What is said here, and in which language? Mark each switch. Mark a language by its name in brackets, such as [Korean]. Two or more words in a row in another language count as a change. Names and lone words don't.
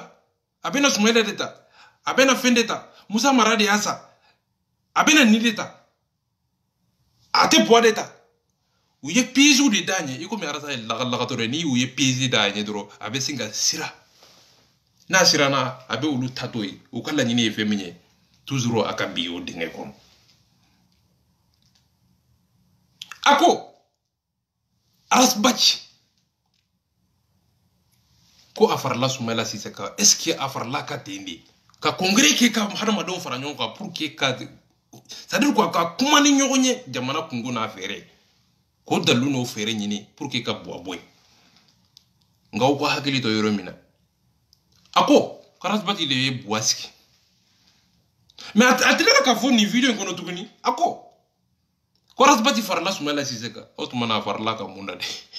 [Bambara] a bɛna Soumaïla de ta a bɛna fɛn de ta Musa Mara de y'a sa a bɛna nin de ta a tɛ bɔ de ta u ye pigew de d'a ɲɛ i komi arasa ye lagalagatɔ dɔ ye n'i y'u ye pige d'a ɲɛ dɔrɔn a bɛ sin ka sira n'a siranna a bɛ olu ta to ye u ka laɲini ye fɛn min ye toujours a ka bi o dingɛ kɔnɔ a ko Arasbachi ko a farala Soumaïla Cissé kan [French] est ce que [Bambara] a farala ka ten de ka congrès kɛ ka hadamadenw fara ɲɔgɔn kan [French] pour que [Bambara] ka [French] c'est à dire quoi [Bambara] ka kuma ni ɲɔgɔn ye jamana kungo n'a fɛɛrɛ k'o dalilu n'o fɛɛrɛ ɲini [French] pour que [Bambara] ka bɔ a bɔ yen nka u ka hakili to yɔrɔ min na a ko Arasbachi de ye buwa sigi mais a tilara ka fɔ nin video in kɔnɔ tuguni a ko Arasbachi farala Soumaïla Cissé kan o tuma na a farala ka mun na de